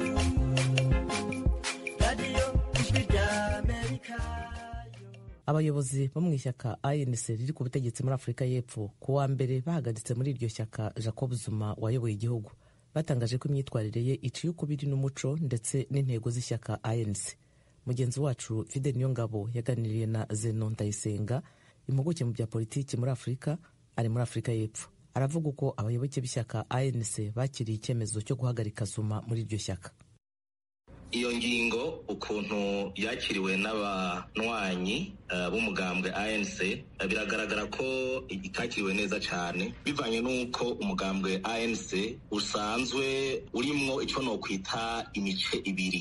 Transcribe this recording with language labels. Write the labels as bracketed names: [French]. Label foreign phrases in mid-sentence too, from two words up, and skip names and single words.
[Kinyarwanda] Abayobozi bo mu ishyaka ANC riri ku butegetsi muri Afurika y'Epfo ku wa mbere bahagaritse muri iryo shyaka Jacob Zuma wayoboye igihugu, batangaje ko imyitwarire ye iciye ukubiri n'umuco ndetse n'intego z'ishyaka ANC. Mugenzi wacu Fidel Niyongabo yaganiriye na Zeno Ndayisenga, impuguke mu bya politiki muri Afurika, ari muri Afurika y'Epfo. Aravuga uko abayoboke b'ishyaka ANC bakiriye icyemezo cyo guhagarika Zuma muri iryo shyaka. [Rundi] Iyo ngingo ukuntu yakiriwe n'abanywanyi b'umugambwe ANC biragaragara ko itakiriwe neza cyane, bivanye n'uko umugambwe ANC usanzwe urimwo icyo no kwita imice ibiri.